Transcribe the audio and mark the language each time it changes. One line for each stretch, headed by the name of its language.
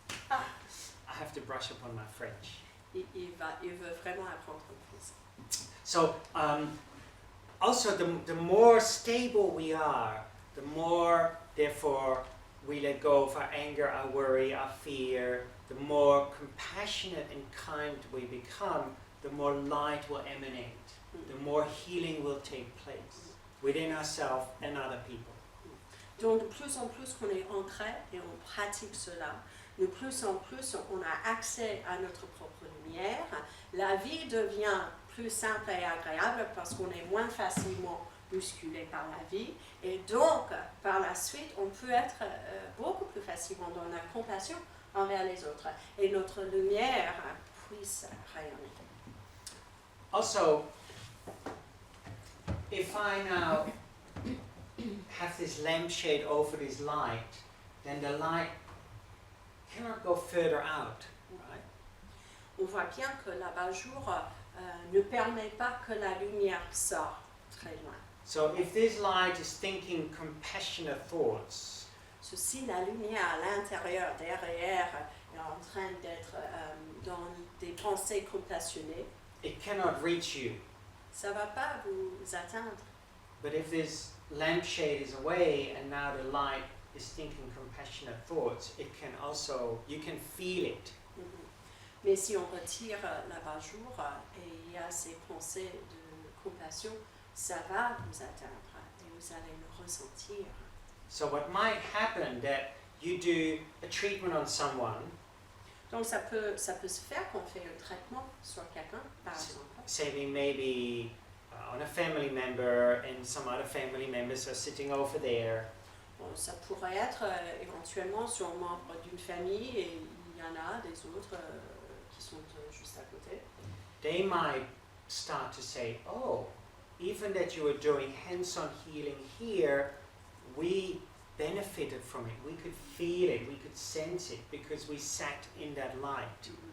English: I have to brush up on my French.
French: Il veut vraiment apprendre le français.
English: So, also the more stable we are, the more, therefore, we let go of our anger, our worry, our fear, the more compassionate and kind we become, the more light will emanate, the more healing will take place within ourselves and other people.
French: Donc de plus en plus qu'on est ancré et on pratique cela, de plus en plus on a accès à notre propre lumière, la vie devient plus simple et agréable parce qu'on est moins facilement bousculé par la vie et donc par la suite on peut être beaucoup plus facilement dans la compassion envers les autres et notre lumière puisse rayonner.
English: Also, if I now have this lampshade over this light, then the light cannot go further out, right?
French: On voit bien que l'abat-jour ne permet pas que la lumière sorte très loin.
English: So if this light is thinking compassionate thoughts,
French: Si la lumière à l'intérieur, derrière, est en train d'être dans des pensées compassionnées,
English: it cannot reach you.
French: ça ne va pas vous atteindre.
English: But if this lampshade is away and now the light is thinking compassionate thoughts, it can also, you can feel it.
French: Mais si on retire l'abat-jour et il y a ces pensées de compassion, ça va vous atteindre et vous allez le ressentir.
English: So what might happen that you do a treatment on someone,
French: Donc ça peut se faire qu'on fait un traitement sur quelqu'un, par exemple.
English: say maybe on a family member and some other family members are sitting over there.
French: Bon, ça pourrait être éventuellement sur un membre d'une famille et il y en a des autres qui sont juste à côté.
English: They might start to say, oh, even that you were doing hands-on healing here, we benefited from it. We could feel it, we could sense it because we sat in that light.